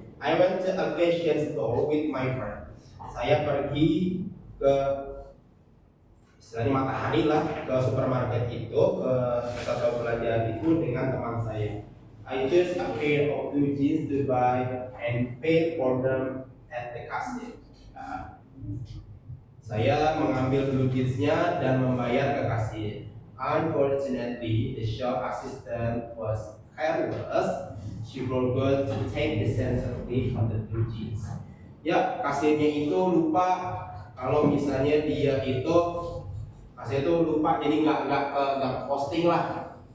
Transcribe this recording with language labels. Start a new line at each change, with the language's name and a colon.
English: I went to a fashion store with my friend.
Indonesian: Saya pergi ke istilahnya matahari lah, ke supermarket itu, ke pusat perbelanjaan itu dengan teman saya.
English: I chose a pair of blue jeans to buy and paid for them at the cashier.
Indonesian: Saya mengambil dulu jeansnya dan membayar ke kasir.
English: Unfortunately, the shop assistant was careless. She forgot to take the sensitive of the blue jeans.
Indonesian: Ya, kasirnya itu lupa kalau misalnya dia itu kasir itu lupa, jadi nggak posting lah.